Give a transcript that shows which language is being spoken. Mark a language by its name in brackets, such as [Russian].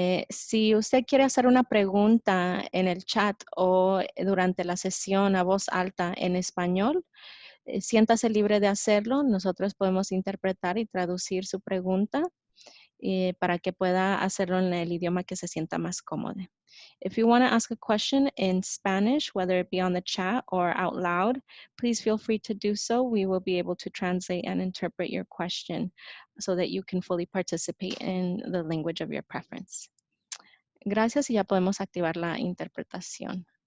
[Spanish] Si usted quiere hacer una pregunta en el chat o durante la sesión a voz alta en español, siéntase libre de hacerlo. Nosotros podemos interpretar y traducir su pregunta para que pueda hacerlo en el idioma que se sienta más cómodo. [English] If you want to ask a question in Spanish, whether it be on the chat or out loud, please feel free to do so. We will be able to translate and interpret your question so that you can fully participate in the language of your preference. [Spanish] Gracias y ya podemos activar la interpretación.